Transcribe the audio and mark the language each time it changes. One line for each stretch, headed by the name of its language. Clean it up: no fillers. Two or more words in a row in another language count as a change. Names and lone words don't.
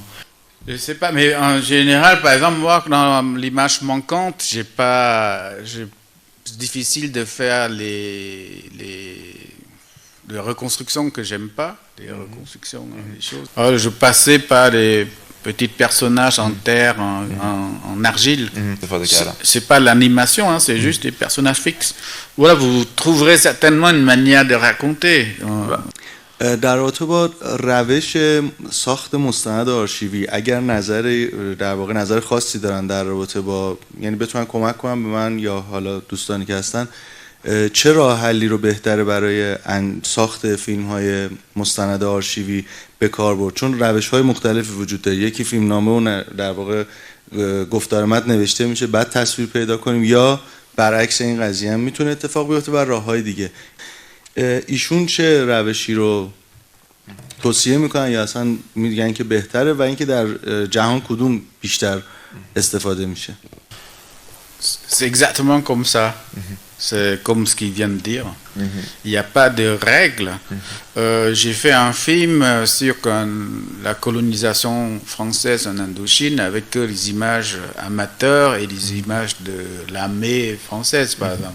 French: Je sais pas, mais en général, par exemple, moi, dans l'image manquante, c'est difficile de faire les reconstructions que j'aime pas, des reconstructions, des choses. Alors, je passais par des petits personnages en terre, en argile. C'est pas l'animation, hein, c'est juste des personnages fixes. Voilà, vous trouverez certainement une manière de raconter.
Persian: در رابطه با روش ساخت مستند آرشیوی اگر در واقع نظر خاصی دارن در رابطه با، یعنی بتونن کمک کنن به من یا حالا دوستانی که هستن، چه راه حلی رو بهتره برای ساخت فیلم های مستند آرشیوی به کار برد؟ چون روش های مختلفی وجود داره. یکی فیلمنامه و در واقع گفتار متن نوشته میشه بعد تصویر پیدا کنیم، یا برعکس این قضیه هم میتونه اتفاق بیفته بر راههای دیگه. ایشون چه روشی رو توصیه میکنن یا اصلا میگن که بهتره و اینکه در جهان کدوم بیشتر استفاده میشه؟
French: C'est exactement comme ça. C'est comme ce qu'il vient de dire. Il n'y a pas de règles. J'ai fait un film sur la colonisation française en Indochine avec les images amateurs et les images de l'armée française, par exemple.